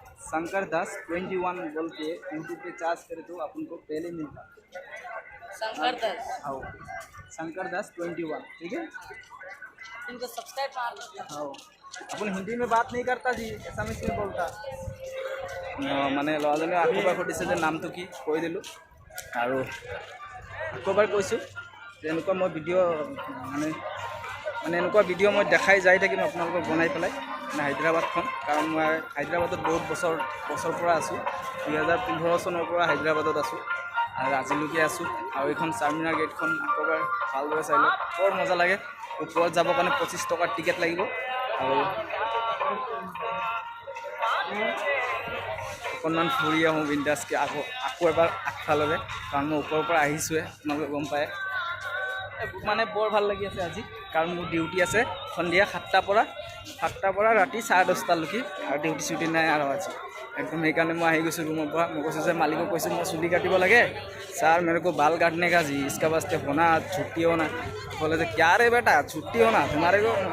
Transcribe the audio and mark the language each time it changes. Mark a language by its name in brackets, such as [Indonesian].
[Hindi] शंकर दास 21 बोल के यूट्यूब पे चार्ज करे तो अपन को पहले मिलता। शंकर दास, हाँ शंकर दास 21, ठीक है। इनको सब्सक्राइब मार लो। हाँ अपन हिंदी में बात नहीं करता जी, एसामिस में बोलता। [Assamese] মানে ল'ৰাজনে আকৌবাৰ সুধিছে যে নামটো কি, কৈ দিলোঁ। আৰু আকৌবাৰ কৈছোঁ যে এনেকুৱা মই ভিডিঅ' মানে এনেকুৱা ভিডিঅ' মই দেখাই যাই থাকিম আপোনালোকক বনাই পেলাই মানে হায়দৰাবাদখন। কাৰণ মই হায়দৰাবাদত বহুত বছৰ পৰা আছোঁ। 2015 চনৰ পৰা হায়দৰাবাদত আছোঁ আৰু আজিলৈকে আছোঁ। আৰু এইখন চাৰমিনাৰ গেটখন আকৌবাৰ ভালদৰে চাই লওক, বৰ মজা লাগে। ওপৰত যাবৰ কাৰণে 25 টকাৰ টিকেট লাগিব। আৰু অকণমান ফুৰি আহোঁ বিন্দাছকৈ, আকৌ এবাৰ আগফাললৈ, কাৰণ মই ওপৰৰ পৰা আহিছোঁহে, আপোনালোকে গম পায়। মানে বৰ ভাল লাগি আছে আজি, কাৰণ মোৰ ডিউটি আছে সন্ধিয়া 7টাৰ পৰা ৰাতি 10:30লৈকে, আৰু ডিউটি চিউটি নাই আৰু আজি একদম। সেইকাৰণে মই আহি গৈছোঁ ৰুমৰ পৰা। মই কৈছোঁ যে মালিকক কৈছোঁ মই চুলি কাটিব লাগে, ছাৰ [Hindi] मेरे को बाल काटने का जी, इसका वास्ते होना छुट्टी होना। बोले [Assamese] যে [Hindi] क्या रे बेटा छुट्टी होना तुम्हारे को?